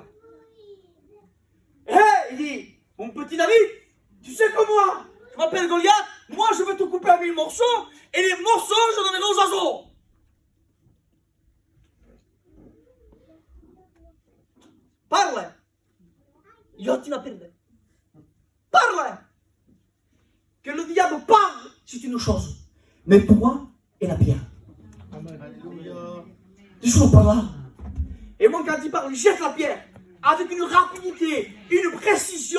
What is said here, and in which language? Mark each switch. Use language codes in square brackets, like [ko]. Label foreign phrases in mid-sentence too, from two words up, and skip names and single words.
[fr] Hé, il dit, mon petit David, tu sais que moi, je m'appelle Goliath. Moi, je vais te couper en 1000 morceaux. Et les morceaux, je donnerai aux oiseaux. Parle. [it] Io ti la perde. [fr] Parle. Que le diable parle. C'est une chose. Mais toi et la pierre. Toujours par là. Et moi, quand il parle, il jette la pierre avec une rapidité, une précision.